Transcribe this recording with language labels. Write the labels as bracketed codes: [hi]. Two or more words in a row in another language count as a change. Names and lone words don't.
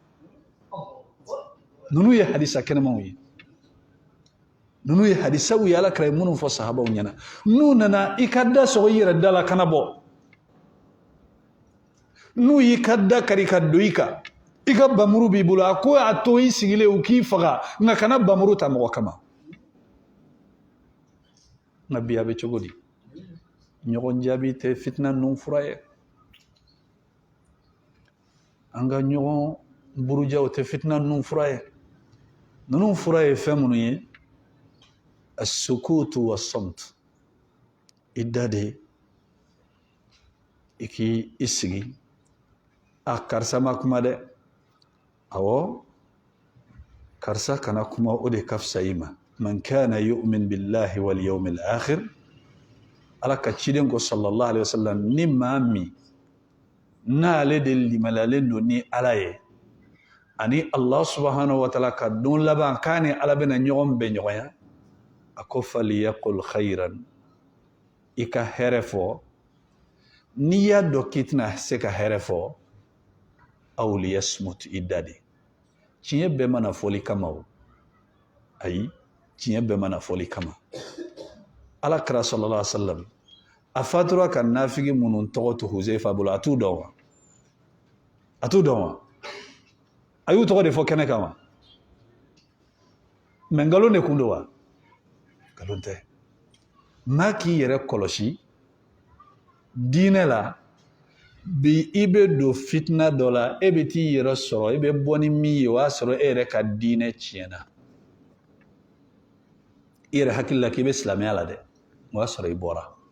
[bm] ninnu ye hadisa kɛnɛmanw ye ninnu ye hadisaw ye alakira ye minnu fɔ sahabaw ɲɛna n'u nana i ka da sɔgɔ i yɛrɛ da la kana bɔ n'u y'i ka da kari ka don i kan i ka bamuru b'i bolo a ko a to i sigilen u k'i faga nka kana bamuru ta mɔgɔ kama nka bi a bɛ cogo di ɲɔgɔn jaabi tɛ fitina ninnu fura ye an ka ɲɔgɔn burujaw tɛ fitina ninnu fura ye ninnu fura ye fɛn minnu ye [ar] السكوت والصمت [bm] i da de i k'i sigi a karisa ma kuma dɛ awɔ karisa kana kuma o de ka fisa i ma [ar] من كان يؤمن بالله واليوم الآخر [bm] ala ka ciden ko [ar] صلى الله عليه وسلم [bm] ni maa min n'ale de limalalen don ni ala ye ani [ar] الله سبحانه وتعالى [bm] ka don laban k'a ni ala bɛna ɲɔgɔn bɛn ɲɔgɔnya a ko [ar] فليقل خيرا [bm] i ka hɛrɛ fɔ n'i y'a dɔn k'i tɛna se ka hɛrɛ fɔ [ar] أو ليصمت [bm] i da de tiɲɛ bɛɛ mana fɔli kama o ayi tiɲɛ bɛɛ mana fɔli kama ala kira [ar] صلى الله عليه وسلم [bm] a fatura ka nafigi minnu tɔgɔ to Huzaifa bolo a t'u dɔn wa a t'u dɔn wa a y'u tɔgɔ de fɔ kɛnɛ kan wa mais ngalon ne kun don wa ngalon tɛ maa k'i yɛrɛ kɔlɔsi diinɛ la bi i bɛ don fitina dɔ la e bɛ t'i yɛrɛ sɔrɔ e bɛ bɔ ni min ye o y'a sɔrɔ e yɛrɛ ka diinɛ tiɲɛna i yɛrɛ hakili la k'i bɛ silamɛya la dɛ o y'a sɔrɔ i bɔra